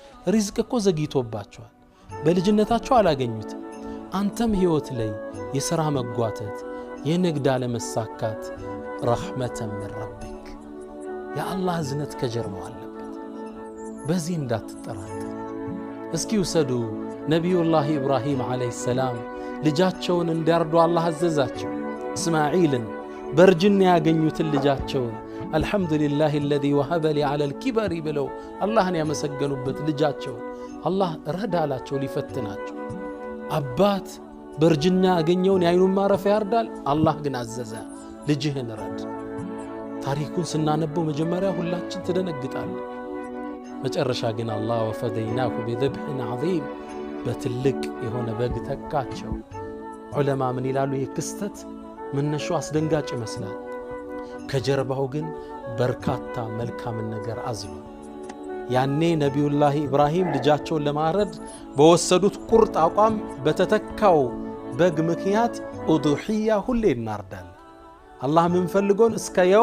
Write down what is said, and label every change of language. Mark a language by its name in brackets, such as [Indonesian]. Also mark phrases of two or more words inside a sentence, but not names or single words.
[Amharic] ሪዝቅ እኮ ዘግይቶባቸዋል በልጅነታቸው አላገኙትም አንተም ህይወት ላይ የሥራ መጓተት የንግድ አለመሳካት ረህመተን [Arabic] من ربك [Amharic] ያ አላህ እዝነት ከጀርባው አለበት በዚህ እንዳትጠራጠር እስኪ ውሰዱ ነብዩላህ ኢብራሂም [Arabic] عليه السلام [Amharic] ልጃቸውን እንዲያርዱ አላህ አዘዛቸው እስማዒልን በርጅና ያገኙትን ልጃቸውን አልহামዱሊላሂ [Arabic] الذي وهب لي على الكبر [Amharic] ብለው አላህን ያመሰገኑበት ልጃቸው አላህ ረዳላቸው ሊፈትናቸው አባት በርጅና ያገኘውን ያይኑን ማረፊያ ያርዳል አላህ ግን አዘዘ ልጅህን ረድ ታሪኩን ስናነበው መጀመሪያ ሁላችን ተደነግጣለን መጨረሻ ግን አላህ ወፈደይናሁ [Arabic] بذبح عظيم [Amharic] በትልቅ የሆነ በግ ተካቸው ዑለማ ምን ይላሉ የክስተት መነሻው አስደንጋጭ ይመስላል ከጀርባው ግን በርካታ መልካም ነገር አዝሎ ያኔ ነብዩላህ ኢብራሂም ልጃቸውን ለማረድ በወሰዱት ቁርጥ አቋም በተተካው በግ ምክንያት ኡዱሂያ ሁሌ እናርዳል አላህ ምን ፈልጎን እስከ